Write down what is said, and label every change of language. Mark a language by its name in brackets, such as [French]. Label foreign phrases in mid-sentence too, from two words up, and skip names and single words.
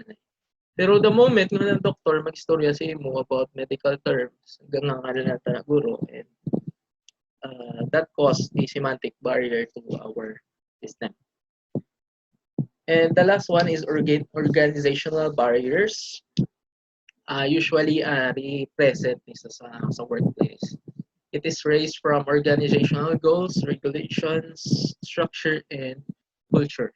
[Hiligaynon] Pero [English] the moment [Hiligaynon] nga ng doctor magistorya sa imo about [English] medical terms, [Hiligaynon] hanggang nga na ta guro, [English] and that caused a semantic barrier to our system. And the last one is organizational barriers. Usually present sa workplace. It is raised from organizational goals, regulations, structure, and culture.